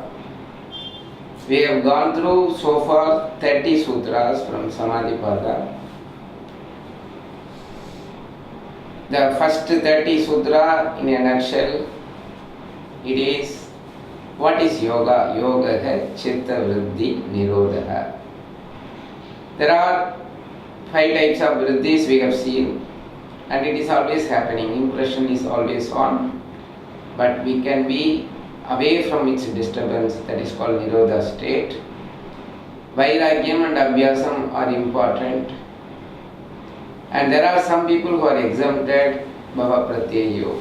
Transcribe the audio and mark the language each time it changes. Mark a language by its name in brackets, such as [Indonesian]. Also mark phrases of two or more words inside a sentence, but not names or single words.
[English] We have gone through so far 30 sutras from Samadhi Padha. The first 30 sutra in a nutshell, it is, what is yoga? [Sanskrit] Yoga hai chitta vriddhi nirodha. [English] There are 5 types of vriddhis we have seen, and it is always happening. Impression is always on, but we can be away from its disturbance, that is called nirodha state. Vairagyam and abhyasam are important, and there are some people who are exempted, [Sanskrit] bhava pratyayo.